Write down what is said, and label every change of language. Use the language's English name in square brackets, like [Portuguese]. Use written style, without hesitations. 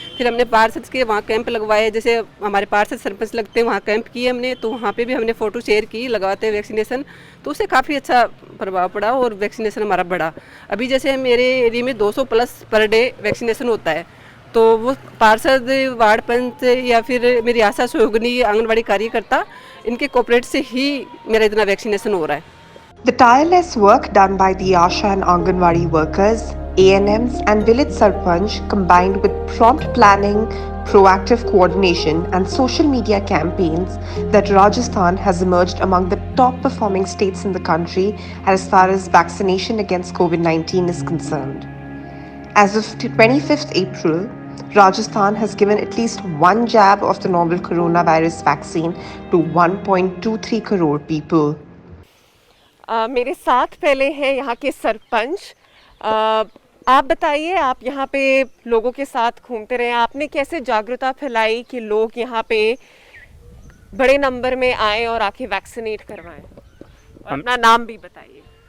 [Hindi] फिर हमने पार्षद के वहाँ कैंप लगवाए, जैसे हमारे पार्षद सरपंच लगते हैं वहाँ कैंप किए हमने, तो वहाँ पे भी हमने फ़ोटो शेयर की लगाते हैं वैक्सीनेशन, तो उससे काफ़ी अच्छा प्रभाव पड़ा और वैक्सीनेशन हमारा बढ़ा। अभी जैसे मेरे एरिया में 200 प्लस पर डे वैक्सीनेशन होता है, तो वो पार्षद, वार्ड पंच या फिर मेरी आशा सहयोगिनी, आंगनबाड़ी कार्यकर्ता, इनके कोऑपरेट से ही मेरा इतना वैक्सीनेशन हो रहा है। [English] The tireless work done by the Asha and Anganwadi workers, ANMs and village sarpanch combined with prompt planning, proactive coordination and social media campaigns that Rajasthan has emerged among the top performing states in the country as far as vaccination against COVID-19 is concerned. As of 25th April, Rajasthan has given at least one jab of the novel coronavirus vaccine to 1.23 crore people. [Hindi] मेरे साथ पहले हैं यहाँ के सरपंच। आप बताइए, आप यहाँ पे लोगों के साथ घूमते रहे, आपने कैसे जागरूकता फैलाई कि लोग यहाँ पे बड़े नंबर में आए और आके वैक्सीनेट करवाएं? और अपना नाम भी बताइए।